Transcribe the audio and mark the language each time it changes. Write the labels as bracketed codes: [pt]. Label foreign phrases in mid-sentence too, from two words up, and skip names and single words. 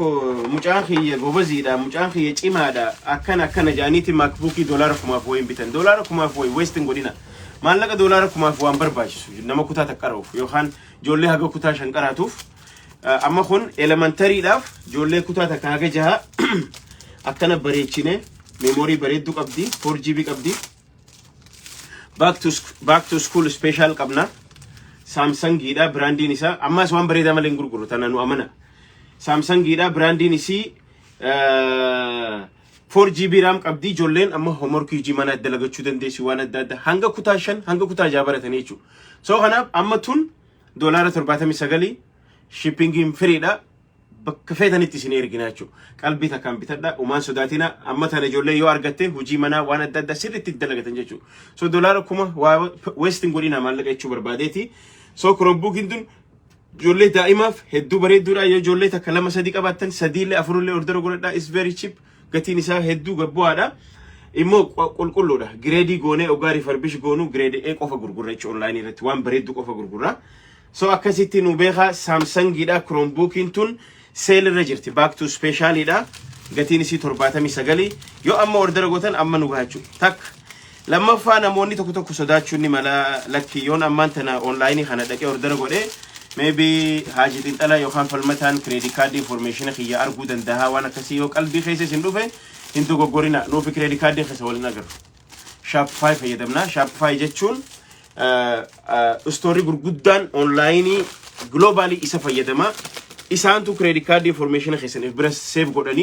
[om] mucaan khiyya gobaziidha mucaan khiyya cimaadha akkana jaaniiti MacBook $1000 bitan [en] $1000 wasting [om] godina maallaqa $1000 waan barbaachisu nama kutaa taqqaruuf yookaan jolle haga kutaa shan qaraatuuf amma kun elementary daaf jolle kutaa takka haga jaha akkana bareechine memory bareeddu qabdi 4GB qabdi [en] back to school special [om] qabna Samsung gida brandin isa amma waan bareeda malen gurguru tananu amana Samsung gida brandin isi 4GB RAM qabdi jolleen amma homework hiji mana dalagachu dandeesi waan adda hanga kutaa shan hanga kutaa jaabaratanii jechu so kanaaf amma tun $79 [en] shipping free [om] da bakka feetanitti isin ergina jechu qalbii takkaan bitadha umaan sodaatina amma tana jollee yoo argatte hojii mana waan adda sirriitti dalagatan jechu so $1000 wasting godina maallaqa jechuu barbaadeeti so Chromebookin dun jollee daa'imaaf hedduu bareedduudha yoo jollee takka 2-3 qabaattan 3 4 order godhadha [en] is very cheap [om] gatiin isaa hedduu gabbu'aadha immoo qulqulluudha grade goone ogaa refurbish goonu grade A qofa gurgurra jechu online irratti waan bareeddu qofa gurgurra so akkasitti nu beeka Samsung gida Chromebookin tun sale irra jirti [en] back to special [om] ida gatiin isi 79 yo amma order gotan amma nu gaachu tak lammaffaa namoonni tokko sodaachuun ni mala lakki yoon ammaan tana online kana dhaqee order godhe maybe haji xinxala yookaan falmataan [en] credit card information [om] khiyya arguu danda'a waan akkasii yoo qalbii keessa isin dhufe hindu goggorina nuufi credit card keessa waliin agarru Shopify fayyadamna Shopify jechuun story gurguddaan [en] online globally [om] isa fayyadama isaantu [en] credit card information [om] keessaniif bira save godhani